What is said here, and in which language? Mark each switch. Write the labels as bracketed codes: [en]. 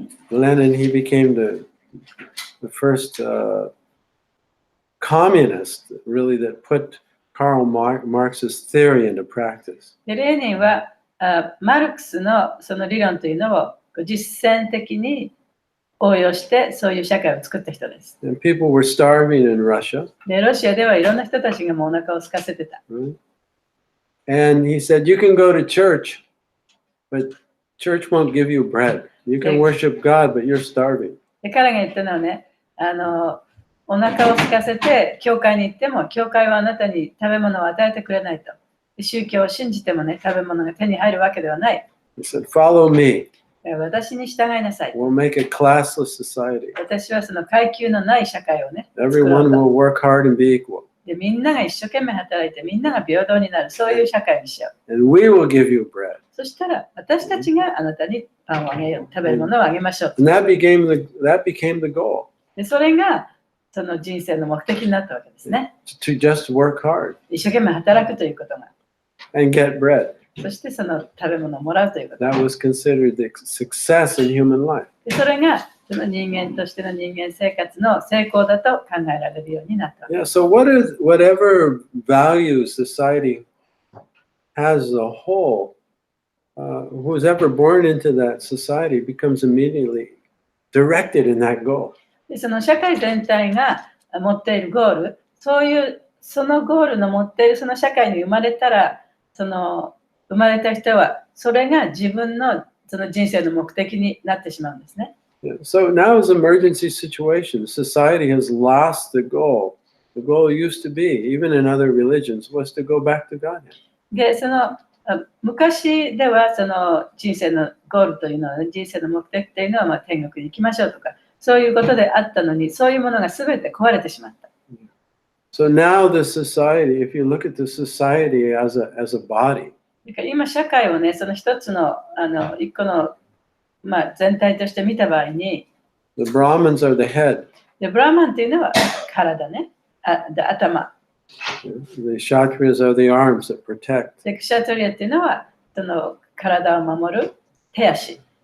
[en] Lenin, he became the first communist, really, that put Karl Marx's theory into practice. [ja] でレーニンはマルクスのその理論というのを実践的に応用してそういう社会を作った人です。 [en] And people were starving in Russia. [ja] でロシアではいろんな人たちがもうお腹を空かせてた。 [en] Right? And he said, you can go to church, but church won't give you bread. You can worship God, but you're starving. [ja] で彼が言ったのはね、お腹を空かせて教会に行っても教会はあなたに食べ物を与えてくれないと。宗教を信じてもね、食べ物が手に入るわけではない。 [en] He said, follow me. [ja] 私に従いなさい。 [en] We'll make a classless society. [ja] 私はその階級のない社会をね、 [en] Everyone will work hard and be equal. [ja] でみんなが一生懸命働いてみんなが平等になる、そういう社会にしよう。 [en] And we will give you bread. [ja] そしたら私たちがあなたにパンをあげよう、食べるものをあげましょう。 [en] And that became the goal. [ja] でそれがその人生の目的になったわけですね。 [en] To just work hard [ja] 一生懸命働くということが。 [en] and get bread. [ja] そしてその食べ物をもらうということ。 [en] That was considered the success in human life. [ja] でそれがその人間としての人間生活の成功だと考えられるようになったわけ。 [en] Yeah, so whatever values society has as a whole, who's ever born into that society becomes immediately directed in that goal. [ja] でその社会全体が持っているゴール、そのゴールの持っているその社会に生まれたら、その生まれた人はそれが自分のその人生の目的になってしまうんですね。 [en] Yeah, so now is an emergency situation. Society has lost the goal. The goal used to be, even in other religions, was to go back to Godhead. [ja] で、その昔ではその人生のゴールというのは、人生の目的というのは天国に行きましょうとか、そういうことであったのに、そういうものが全て壊れてしまった。 [en] So now the society, if you look at the society as a body, [ja] 今社会をね、その一つの一個の全体として見た場合に、 [en] the Brahmins are the head. [ja] でブラーマンっていうのは体ね、頭。 [en] The Kshatriyas are the arms that protect. [ja] でクシャトリアっていうのはその体を守る手足。